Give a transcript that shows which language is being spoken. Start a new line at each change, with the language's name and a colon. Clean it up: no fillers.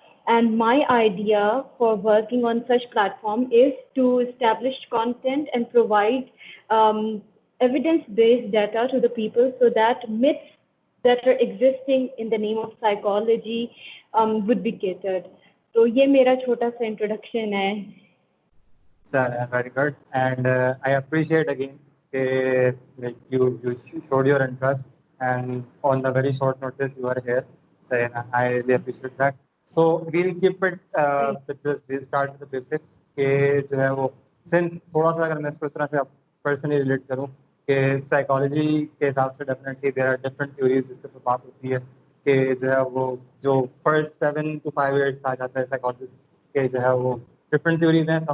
English: And my idea for working on such platform is to establish content and provide evidence-based data to the people so that myths that are existing in the name of psychology would be catered.
Urdu: تو یہ میرا چھوٹا سا introduction ہے.
English: Sir, very good. And I appreciate again like you showed your interest and on the very short notice you are here. So, I really appreciate that. So we'll keep it we'll start with the basics.
Urdu: کہ جو ہے وہ since تھوڑا سا اگر میں اس کو اس طرح سے personally relate کروں کہ سائیکالوجی کے حساب سے
English: definitely there are different theories
Urdu: جس پہ بات ہوتی ہے کہ جو ہے وہ جو
English: first 7 to 5 years
Urdu: کہا جاتا ہے سائیکالوجسٹ کے جو ہے وہ ڈفرنٹ تھیوریز ہیں.